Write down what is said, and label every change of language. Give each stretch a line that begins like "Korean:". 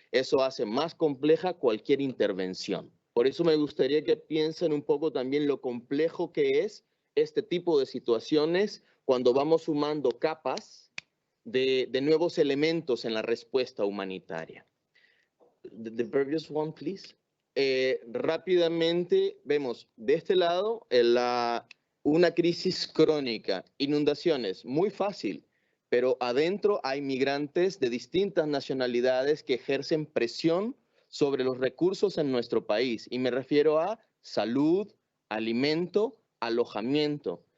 Spanish: Eso hace más compleja cualquier intervención. Por eso me gustaría que piensen un poco también lo complejo que es este tipo de situaciones cuando vamos sumando capas de nuevos elementos en la respuesta humanitaria.
English: The previous one, please.
Spanish: Rápidamente vemos de este lado una crisis crónica, inundaciones, muy fácil, pero adentro hay migrantes de distintas nacionalidades que ejercen presión sobre los recursos en nuestro país. Y me refiero a salud, alimento, alojamiento.